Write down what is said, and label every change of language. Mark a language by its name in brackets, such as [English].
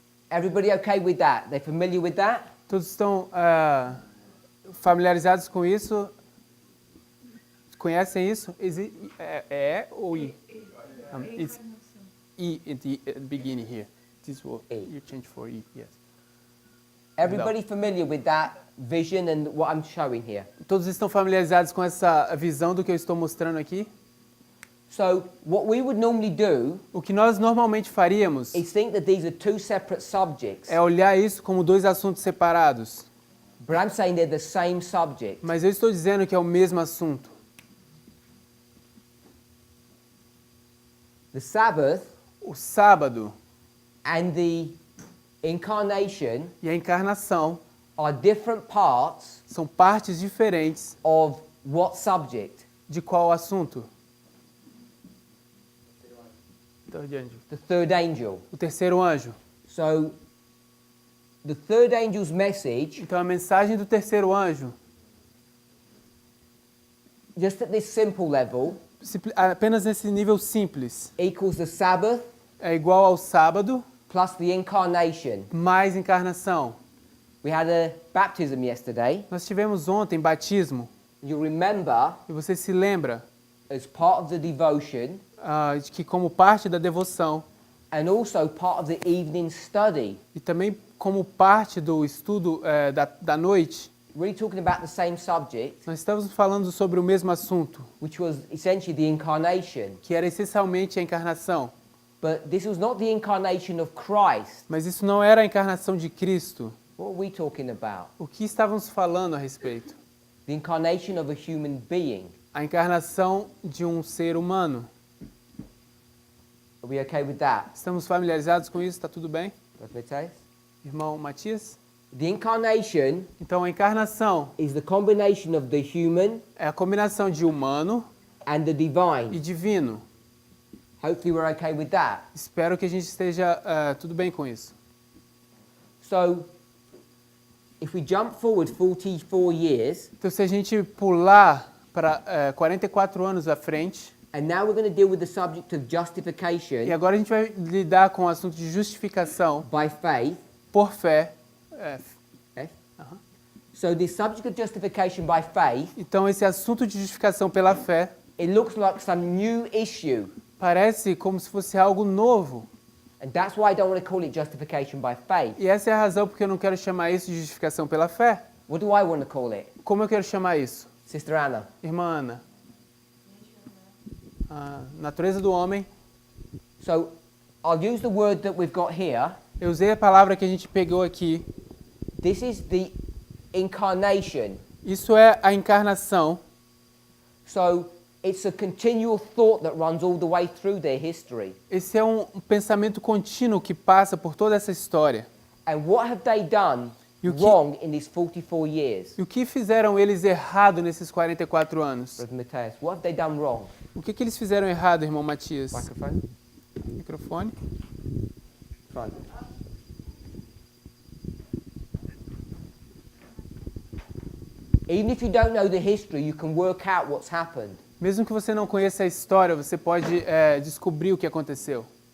[English] Everybody okay with that? They're familiar with that? [Portuguese] Todos estão familiarizados com isso? Conhecem isso? É ou I? [English] It's E at the beginning here. This word, you change for E, yes. Everybody familiar with that vision and what I'm showing here? [Portuguese] Todos estão familiarizados com essa visão do que eu estou mostrando aqui? [English] So what we would normally do [Portuguese] O que nós normalmente faríamos [English] is think that these are two separate subjects. [Portuguese] é olhar isso como dois assuntos separados. [English] But I'm saying they're the same subject. [Portuguese] Mas eu estou dizendo que é o mesmo assunto. [English] The Sabbath [Portuguese] O sábado [English] and the incarnation [Portuguese] e a encarnação [English] are different parts [Portuguese] são partes diferentes [English] of what subject? [Portuguese] de qual assunto? [English] Third angel. The third angel. [Portuguese] O terceiro anjo. [English] So the third angel's message, [Portuguese] Então a mensagem do terceiro anjo, [English] just at this simple level, [Portuguese] apenas nesse nível simples, [English] equals the Sabbath [Portuguese] é igual ao sábado [English] plus the incarnation. [Portuguese] mais encarnação. [English] We had a baptism yesterday. [Portuguese] Nós tivemos ontem batismo, [English] You remember, [Portuguese] e você se lembra [English] as part of the devotion [Portuguese] de que como parte da devoção [English] and also part of the evening study, [Portuguese] e também como parte do estudo da noite, [English] really talking about the same subject, [Portuguese] nós estamos falando sobre o mesmo assunto, [English] which was essentially the incarnation. [Portuguese] que era essencialmente a encarnação. [English] But this was not the incarnation of Christ. [Portuguese] Mas isso não era a encarnação de Cristo. [English] What are we talking about? [Portuguese] O que estávamos falando a respeito? [English] The incarnation of a human being. [Portuguese] A encarnação de um ser humano. [English] Are we okay with that? [Portuguese] Estamos familiarizados com isso? Está tudo bem? Profetas? Irmão Matias? [English] The incarnation [Portuguese] Então a encarnação [English] is the combination of the human [Portuguese] é a combinação de humano [English] and the [Portuguese] e [English] divine. [Portuguese] divino. [English] Hopefully we're okay with that. [Portuguese] Espero que a gente esteja tudo bem com isso. [English] So, if we jump forward 44 years, [Portuguese] Então se a gente pular para 44 anos à frente, [English] and now we're going to deal with the subject of justification [Portuguese] e agora a gente vai lidar com o assunto de justificação [English] by faith. [Portuguese] por fé. [English] F. So the subject of justification by faith, [Portuguese] Então esse assunto de justificação pela fé [English] it looks like some new issue. [Portuguese] parece como se fosse algo novo. [English] And that's why I don't want to call it justification by faith. [Portuguese] E essa é a razão porque eu não quero chamar isso de justificação pela fé. [English] What do I want to call it? [Portuguese] Como eu quero chamar isso? [English] Sister Anna? [Portuguese] Irmã Ana. A natureza do homem. [English] So I'll use the word that we've got here. [Portuguese] Eu usei a palavra que a gente pegou aqui. [English] This is the incarnation. [Portuguese] Isso é a encarnação. [English] So it's a continual thought that runs all the way through their history. [Portuguese] Esse é um pensamento contínuo que passa por toda essa história. [English] And what have they done [Portuguese] E o que- [English] wrong in these 44 years? [Portuguese] E o que fizeram eles errado nesses 44 anos? [English] Brother Mateus, what have they done wrong? [Portuguese] O que eles fizeram errado, irmão Matias? [English] Microphone? [Portuguese] Microfone. [English] Front. Even if you don't know the history, you can work out what's happened. [Portuguese] Mesmo que você não conheça a história, você pode descobrir o que aconteceu.